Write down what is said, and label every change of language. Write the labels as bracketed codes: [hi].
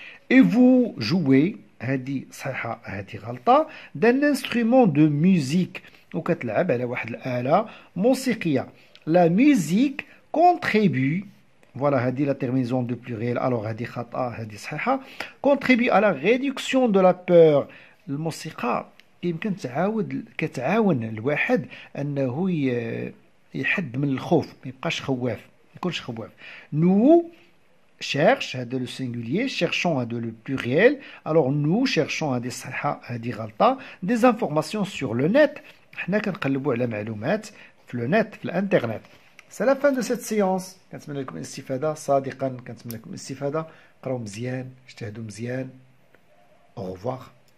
[fr] Et vous jouez [ar] هذه صحيحة هذه غلطة [fr] d'un instrument de musique [ar] وكتلعب على واحد الآلة موسيقية. [fr] La musique contribue voilà هذه la terminaison de pluriel. [ar] Alors هذه خطأ هذه صحيحة. [fr] Contribue à la réduction de la peur. [ar] الموسيقى يمكن كتعاون الواحد انه يحد من الخوف ما يبقاش خواف ما يكونش خواف. [fr] Nous cherche هذا le singulier cherchons هذا le pluriel. [ar] Alors [fr] nous cherchons [ar] هذه صحيحة هذه غلطة. [fr] Des informations sur le net [ar] حنا كنقلبوا على معلومات في le net في الانترنت. [fr] C'est la fin de cette séance. [ar] كنتمنى لكم الاستفادة صادقا كنتمنى لكم الاستفادة. قراو مزيان اجتهدوا مزيان. [fr] Au revoir.